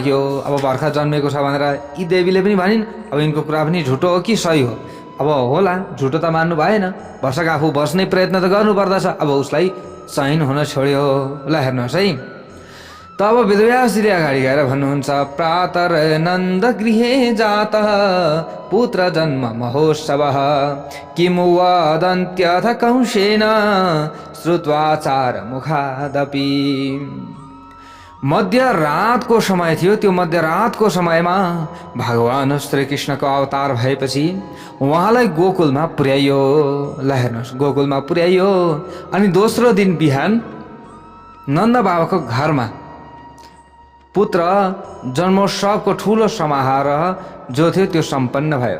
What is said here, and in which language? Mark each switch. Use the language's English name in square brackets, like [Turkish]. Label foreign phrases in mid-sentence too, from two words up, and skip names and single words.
[Nepali] अब भर्खर जन्मेको छ भनेर यी देवीले पनि भनिन्, अब यिनको कुरा पनि झुटो हो कि सही हो अब होला, झुटो त मान्नु भएन, भरसक आफू बस्ने प्रयत्न त गर्नुपर्दछ। अब उसलाई चयन हुन छोड्यो। ल हेर्नुहोस् है, त अब वेदव्यासजीले अगाडि गएर भन्नुहुन्छ, [Sanskrit] प्रातर नन्द गृहे जात पुत्र जन्म महोत्सव किमु वदन्त्यथ कंसेन श्रुत्वाचार मुखादपि। [Nepali] मध्यरातको समय थियो। त्यो मध्यरातको समयमा भगवान श्रीकृष्णको अवतार भएपछि उहाँलाई गोकुलमा पुर्याइयो। ल हेर्नुहोस्, गोकुलमा पुर्याइयो। अनि दोस्रो दिन बिहान नन्द बाबाको घरमा पुत्र जन्मोत्सवको ठुलो समारोह जो थियो त्यो सम्पन्न भयो।